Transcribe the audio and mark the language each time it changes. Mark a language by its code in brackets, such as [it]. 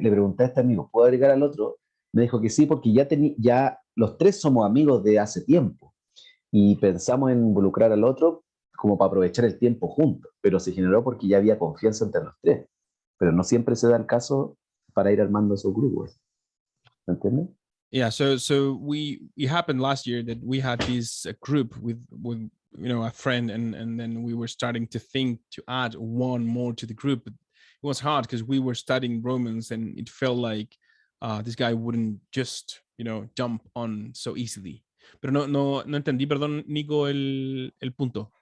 [es] Le pregunté a este amigo, ¿puedo agregar al otro? Me dijo que sí, porque ya los tres somos amigos de hace tiempo, y pensamos en involucrar al otro como para aprovechar el tiempo juntos, pero se generó porque ya había confianza entre los tres, pero no siempre se da el caso para ir armando esos grupos, ¿me entiendes? [en] Yeah, so it happened last year that we had this group with a friend, and then we were starting to think to add one more to the group. But it was hard because we were studying Romans, and it felt like this guy wouldn't just jump on so easily. [es] Pero no entendí, perdón, Nico, el punto.